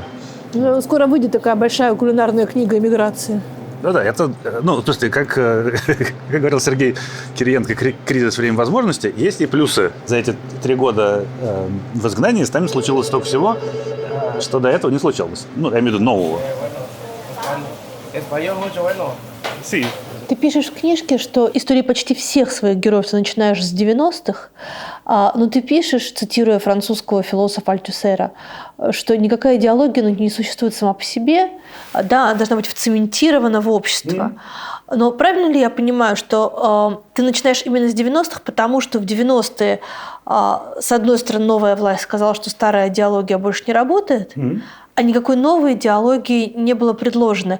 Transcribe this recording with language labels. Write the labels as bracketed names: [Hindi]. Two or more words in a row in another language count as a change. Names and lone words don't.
[Russian] Ну, скоро выйдет такая большая кулинарная книга эмиграции. Ну да, это, то есть, как говорил Сергей Кириенко, кризис время возможностей, есть и плюсы. За эти 3 года в изгнании с нами случилось столько всего, что до этого не случалось. Ну, я имею в виду нового. [Spanish] Español mucho bueno. Sí. [Russian] Ты пишешь в книжке, что истории почти всех своих героев ты начинаешь с 90-х, но ты пишешь, цитируя французского философа Альтюсера, что никакая идеология не существует сама по себе, да, она должна быть вцементирована в общество. Но правильно ли я понимаю, что ты начинаешь именно с 90-х, потому что в 90-е, с одной стороны, новая власть сказала, что старая идеология больше не работает, а никакой новой идеологии не было предложено.